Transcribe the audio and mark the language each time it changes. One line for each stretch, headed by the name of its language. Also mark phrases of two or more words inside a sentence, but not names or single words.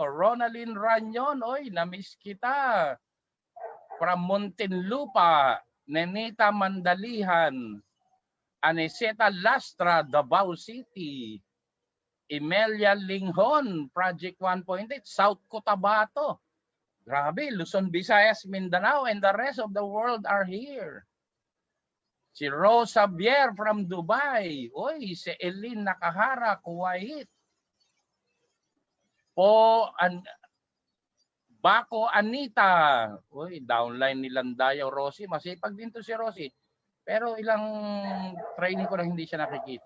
Filipino: Ronaldin Ranyon, oy, namiss kita. From Muntinlupa, Nenita Mandalihan. Aniseta Lastra, Davao City. Emelia Linghon, Project 1.8, South Cotabato. Grabe, Luzon, Visayas, Mindanao,
English: and the rest of the world are here.
Filipino: Si Rose Javier from Dubai. Oy, si Elin Nakahara, Kuwait. Bako Anita. Uy, downline ni Landayo Rossi. Masipag din to si Rossi. Pero ilang training ko na hindi siya nakikita.